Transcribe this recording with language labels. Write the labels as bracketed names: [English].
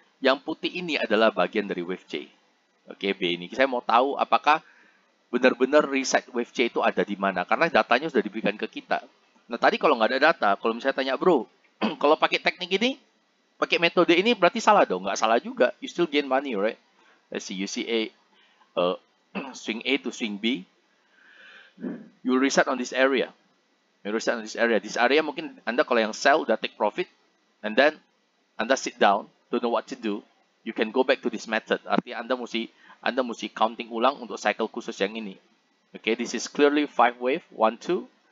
[Indonesian] Yang putih ini adalah bagian dari wave C. Oke, B ini. Saya mau tahu apakah benar-benar reset wave C itu ada di mana. Karena datanya sudah diberikan ke kita. Nah, tadi kalau nggak ada data, kalau misalnya tanya, bro, kalau pakai teknik ini, pakai metode ini berarti salah dong? Nggak salah juga. [English] You still gain money, right? Let's see, you see swing A to swing B. You will reset on this area. You reset on this area. This area [Indonesian] mungkin Anda kalau yang sell udah take profit, [English] and then Anda sit down, don't know what to do. You can go back to this method. [Indonesian] Artinya Anda mesti counting ulang untuk cycle khusus yang ini. [English] Okay, this is clearly 5 wave, 1, 2.